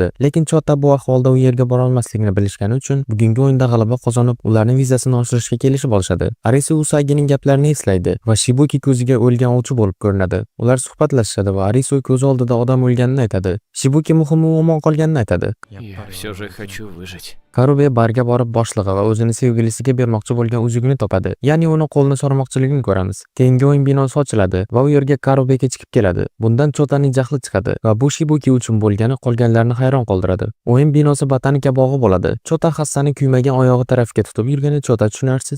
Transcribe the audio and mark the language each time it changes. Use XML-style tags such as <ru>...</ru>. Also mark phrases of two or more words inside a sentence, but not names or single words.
<uz>Lekin Chota bu ahvolda u yerga bora olmasligini bilishgani uchun bugungi o'yinda g'alaba qozonib, ularning vizasini oshirishga kelishib olishadi. Arisu Usagining gaplarini eslaydi va Shibuki ko'ziga o'lgan ovchi bo'lib ko'rinadi. Ular suhbatlashadi va Arisu ko'z oldida odam o'lganini aytadi. Shibuki muhimi omon qolganini aytadi.</uz> <ru>Я все же хочу выжить.</ru> <uz>Karubi barga borib boshlig'i va o'zini sevgilisiga bermoqchi bo'lgan uzugini topadi. Ya'ni uni qo'lni sormoqchiligini ko'ramiz. Keyingi o'yin binosi ochiladi va u yerga Karubi kechikib keladi. Bundan Chotaning jahli chiqadi va bu Shibuki uchun bo'lgani qolganlarni hayron qoldiradi. O'yin binosi botanika bog'i bo'ladi. Chota hassani kuymagan oyog'i tarafga tutib yurgani Chota tushunarsiz.</uz>